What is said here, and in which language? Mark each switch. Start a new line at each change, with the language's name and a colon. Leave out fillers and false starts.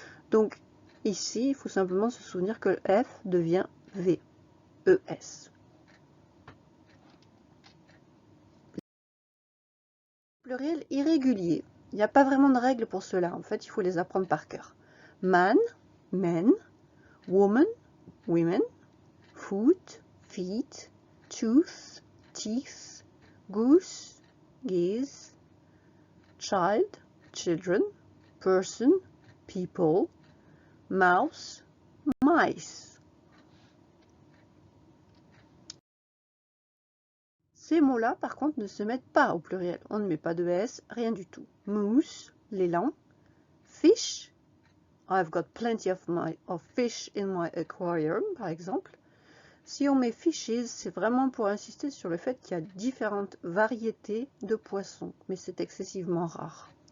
French: Donc ici, il faut simplement se souvenir que le F devient VES. Pluriel irrégulier. Il n'y a pas vraiment de règle pour cela. En fait, il faut les apprendre par cœur.
English: Man, men, woman, women, foot, feet, tooth, teeth, goose, geese, child, children, person, people, mouse, mice.
French: Ces mots-là, par contre, ne se mettent pas au pluriel. On ne met pas de S, rien du tout.
English: Moose, l'élan. Fish, I've got plenty of fish in my aquarium,
French: par exemple. Si on met fishes, c'est vraiment pour insister sur le fait qu'il y a différentes variétés de poissons, mais c'est excessivement rare.